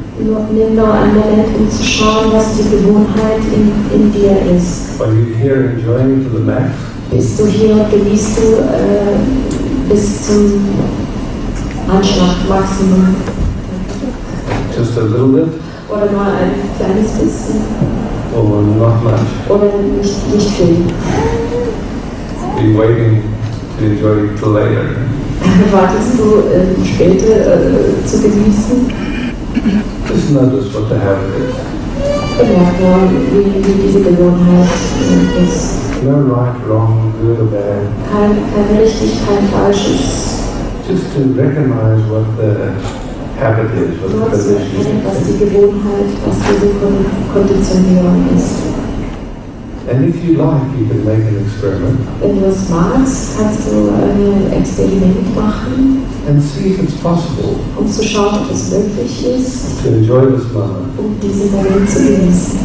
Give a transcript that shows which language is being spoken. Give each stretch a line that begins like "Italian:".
German: Nimm nur einen Moment, um zu schauen, was die Gewohnheit in dir ist.
English: Are you here enjoying to the max?
German: Bist du hier, genießt du bis zum Anschlag, Maximum?
English: Just a little bit?
German: Oder nur ein kleines bisschen?
English: Or not much?
German: Oder nicht viel?
English: Be waiting to enjoy till later.
German: Wartest du später zu genießen?
English: Just notice what the habit is.
German: Bemerk nur, wie diese Gewohnheit ist.
English: No right, wrong, good or bad.
German: Kein richtig, kein falsches.
English: Just to recognize what the habit is, what
German: Nur
English: the
German: zu
English: position
German: erkennen, was
English: is.
German: die Gewohnheit, was diese Konditionierung ist.
English: And if you like, you can make an experiment.
German: Wenn du es magst, kannst du ein Experiment machen.
English: and see if it's possible
German: um zu schauen, ob es möglich ist,
English: to enjoy this moment
German: diesen Moment zu genießen.